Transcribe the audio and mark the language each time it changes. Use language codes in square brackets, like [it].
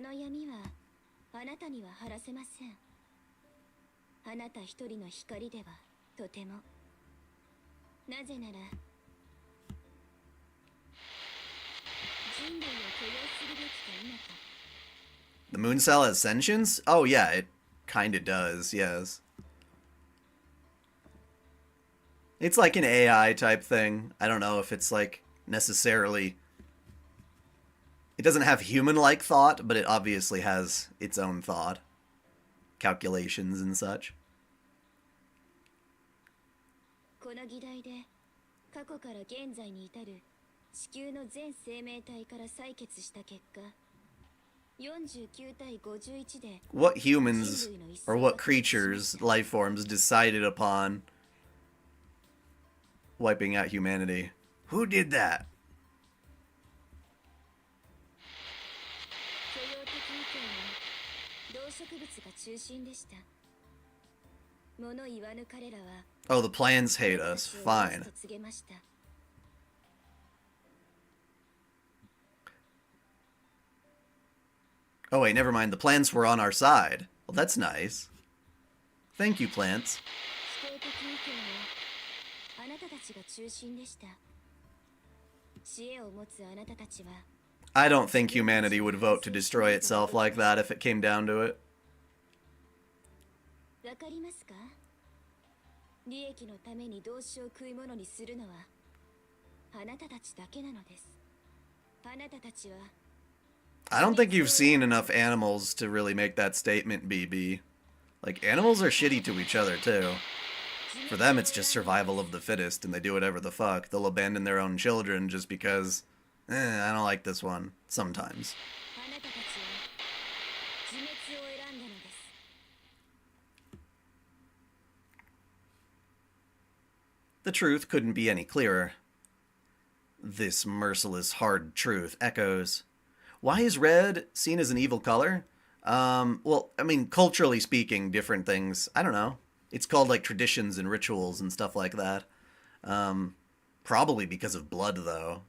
[ja] みはあなたには晴らせません。あなた一人の光ではとても。なぜなら人類を許容するべきか否か。 [en] The moon cell has sentience? Oh yeah, it kinda does, yes. It's like an AI type thing. I don't know if it's like necessarily... It doesn't have human-like thought, but it obviously has its own thought. Calculations and such. [ja] この議題で過去から現在に至る地球の全生命体から採決した結果、49対51で [en] What humans, or what creatures, life forms, decided upon wiping out humanity? Who did that? [ja] 許容的意見は動植物が中心でした。物言わぬ彼らは [en] Oh, the plants hate us. Fine. [ja] と告げました。 [en] Oh wait, never mind. The plants were on our side. Well, that's nice. Thank you, plants. [ja] 否定的意見はあなたたちが中心でした。知恵を持つあなたたちは [en] I don't think humanity would vote to destroy itself like that if it came down to it. [ja] わかりますか？利益のために同志を食い物にするのはあなたたちだけなのです。あなたたちは [en] I don't think you've seen enough animals to really make that statement, BB. Like, animals are shitty to each other, too. For them, it's just survival of the fittest, and they do whatever the fuck. They'll abandon their own children just because, I don't like this one. Sometimes. [ja] あなたたちは自滅を選んだのです。 [en] The truth couldn't be any clearer. This merciless, hard truth echoes. Why is red seen as an evil color? Well, I mean, culturally speaking, different things. I don't know. It's called, like, traditions and rituals and stuff like that. Probably because of blood, though.